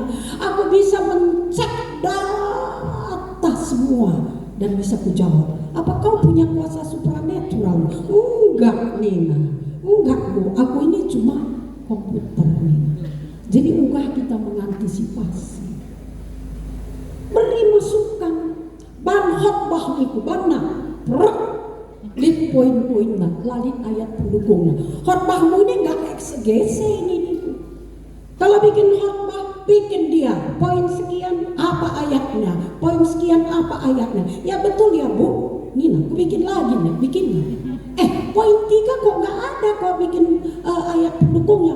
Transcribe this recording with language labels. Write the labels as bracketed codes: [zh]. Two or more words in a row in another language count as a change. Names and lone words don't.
[id] Aku bisa mencek data semua dan bisa kujawab. Apa kau punya kuasa supranatural? Enggak, Nina. Enggak, Bu. Aku ini cuma komputer, Nina. Jadi enggak kita mengantisipasi. Beri masukan. [btx] Ban khotbah niku banna lit poin-poinnya, lalit [id] ayat pendukungnya. Khotbahmu ini nggak eksegese ini niku. Kalau bikin khotbah, bikin dia poin sekian apa ayatnya, poin sekian apa ayatnya. Ya betul ya Bu, Nina, aku bikin lagi nih, bikin. Poin 3 kok nggak ada kok bikin ayat pendukungnya.